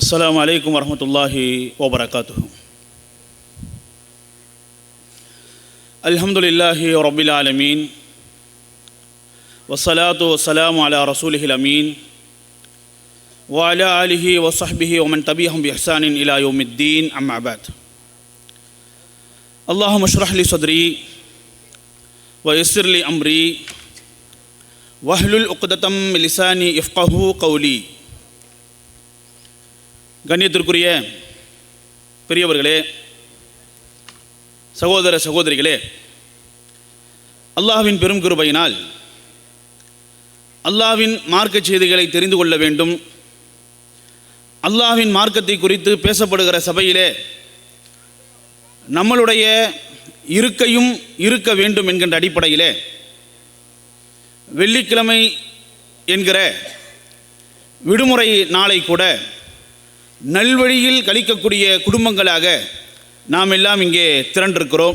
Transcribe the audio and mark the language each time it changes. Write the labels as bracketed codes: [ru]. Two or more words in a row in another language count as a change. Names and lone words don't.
[ar] السلام عليكم ورحمة الله وبركاته. الحمد لله رب العالمين والصلاة والسلام على رسوله الأمين وعلى آله وصحبه ومن تبعهم بإحسان إلى يوم الدين أما بعد. اللهم اشرح لي صدري ويسر لي أمري واحلل عقدة من لساني يفقهوا قولي. [ta] கண்ணியத்திற்குரிய பெரியவர்களே, சகோதர சகோதரிகளே, அல்லாஹ்வின் பெரும் கிருபையினால் அல்லாஹ்வின் மார்க்க செய்திகளை தெரிந்து கொள்ள வேண்டும், அல்லாஹ்வின் மார்க்கத்தை குறித்து பேசப்படுகிற சபையிலே நம்மளுடைய இருக்கையும் இருக்க வேண்டும் என்கின்ற அடிப்படையிலே வெள்ளிக்கிழமை என்கிற விடுமுறை நாளை கூட நல்வழியில் கழிக்கக்கூடிய குடும்பங்களாக நாம் எல்லாம் இங்கே திரண்டிருக்கிறோம்.